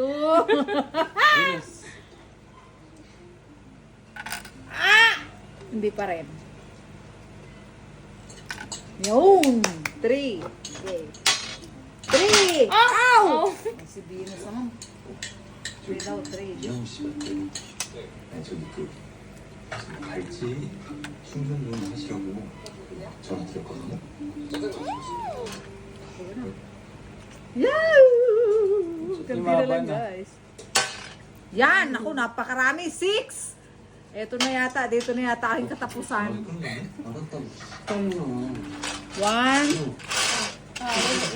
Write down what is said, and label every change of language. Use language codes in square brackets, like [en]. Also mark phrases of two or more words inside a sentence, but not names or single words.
[tl] Yes. Hindi pa rin. Yun! 3. Okay. 3! Ow! Si Venus naman. 3 daw, 3. [ko] 이영 씨 같은 저기 발찌 충전도 하시라고 전화 드렸거든요. [tl] Yahoo! Kanti na lang, guys. Yan! Ako, napakarami. 6! Eto na yata. Dito na yata aking katapusan. [ko] 알았다고. 1.